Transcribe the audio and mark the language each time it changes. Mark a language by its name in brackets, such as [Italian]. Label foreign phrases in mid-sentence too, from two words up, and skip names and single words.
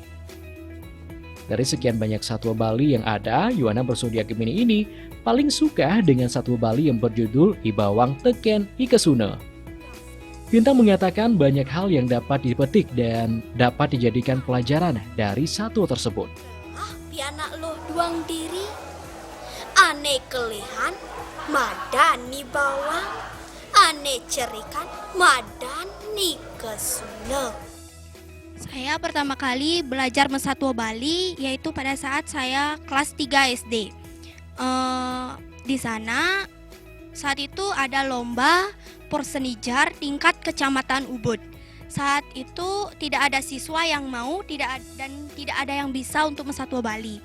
[Indonesian] Dari sekian banyak satwa Bali yang ada, Yuwana bersedia Gemini ini paling suka dengan satwa Bali yang berjudul Ibawang Teken Kesuna. Bintang mengatakan banyak hal yang dapat dipetik dan dapat dijadikan pelajaran dari satwa tersebut. [Balinese] Pianak lo duang diri, ane kelihan, madani bawang, ane cerikan, madani kesuna. [Indonesian] Saya pertama kali belajar Mesatwa Bali yaitu pada saat saya kelas 3 SD. Di sana saat itu ada lomba Porsenijar tingkat Kecamatan Ubud. Saat itu tidak ada siswa yang mau dan tidak ada yang bisa untuk Mesatwa Bali.